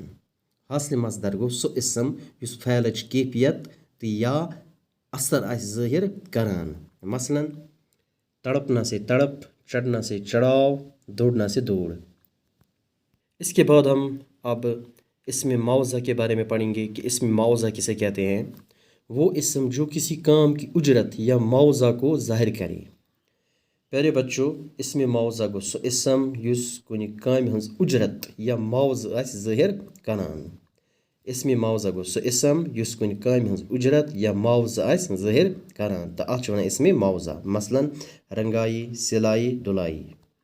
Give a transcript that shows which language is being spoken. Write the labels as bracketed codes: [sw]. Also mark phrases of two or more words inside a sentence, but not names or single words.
[ks] حاصل مصدر گو سو اسم یس فعلچ کیفیت یا اثر ظاہر کران، مثلا [ur] تڑپنا سے تڑپ، چڑھنا سے چڑھاؤ، دوڑنا سے دوڑ۔ اس کے بعد ہم اب اسم معوضہ کے بارے میں پڑھیں گے کہ اسم معوضہ کسے کہتے ہیں۔ وہ اسم جو کسی کام کی اجرت یا معوضہ کو ظاہر کرے۔ پیارے بچوں، [ks] اسم معوضہ گو سو اسم یس کنی کامہِ ہنز اجرت یا معوضہ آسہِ ظاہر کران۔ اسم معوضہ گو سو اسم یس کنی کامہِ ہنز اجرت یا معوضہ آسہِ ظاہر کران، تہٕ اتھ چھِ ونان اسم معوضہ، مثلا رنگائی، سلائی، ڈلائی۔